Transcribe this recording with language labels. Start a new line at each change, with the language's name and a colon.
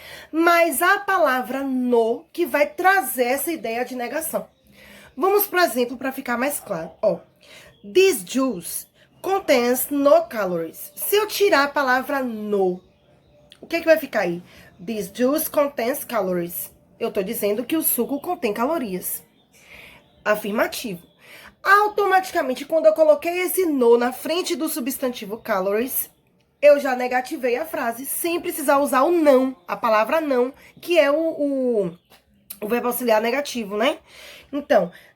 Portuguese: Mas a palavra no que vai trazer essa ideia de negação. Vamos, por exemplo, para ficar mais claro. Ó,
English: this juice contains no calories.
Portuguese: Se eu tirar a palavra no, o que vai ficar aí?
English: This juice contains calories.
Portuguese: Eu tô dizendo que o suco contém calorias. Afirmativo. Automaticamente, quando eu coloquei esse no na frente do substantivo calories, eu já negativei a frase, sem precisar usar o não, a palavra não, que é o verbo auxiliar negativo, né? Então,